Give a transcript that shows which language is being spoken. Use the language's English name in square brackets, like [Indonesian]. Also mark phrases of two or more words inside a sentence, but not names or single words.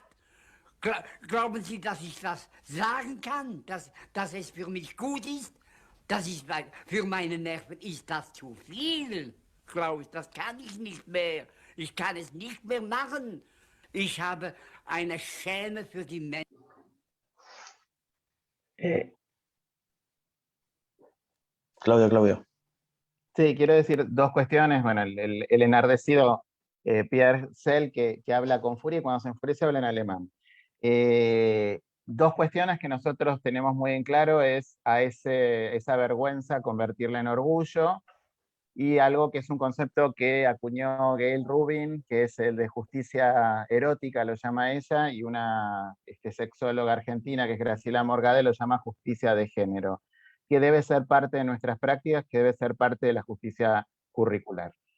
[German] Glauben Sie, dass ich das sagen kann, dass es für mich gut ist? Für meine Nerven ist das zu viel. Klaus, das kann ich nicht mehr. Ich kann es nicht mehr machen. Ich habe eine Schäme für die Menschen. [Spanish] Claudio. Sí, quiero decir dos cuestiones. Bueno, el enardecido Pierre Sell, que habla con furia, y cuando se enfurece habla en alemán. Dos cuestiones que nosotros tenemos muy en claro es a esa vergüenza convertirla en orgullo, y algo que es un concepto que acuñó Gail Rubin, que es el de justicia erótica, lo llama ella, y una sexóloga argentina, que es Graciela Morgade, lo llama justicia de género, que debe ser parte de nuestras prácticas, que debe ser parte de la justicia curricular.